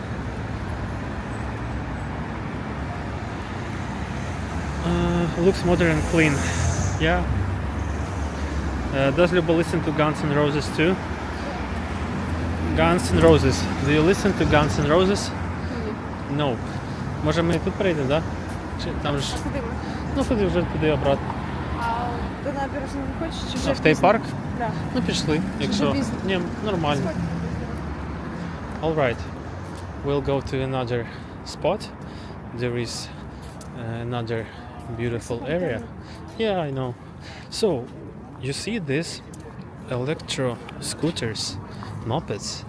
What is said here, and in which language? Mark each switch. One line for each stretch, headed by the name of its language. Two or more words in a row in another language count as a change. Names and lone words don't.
English: Looks modern and clean. Does Luba listen to Guns N' Roses too? Guns N' Roses. Do you listen to Guns N' Roses? No.
Ukrainian: Може ми тут перейдемо, да? Чи там ж... Ну ходи вже туди обратно. А до набережної не хочеш? Чи вже в той парк? Да. Ну пішли, якщо... Ні, нормально.
English: Alright. We'll go to another spot. There is another beautiful area. I know. So, you see this electro scooters, mopeds.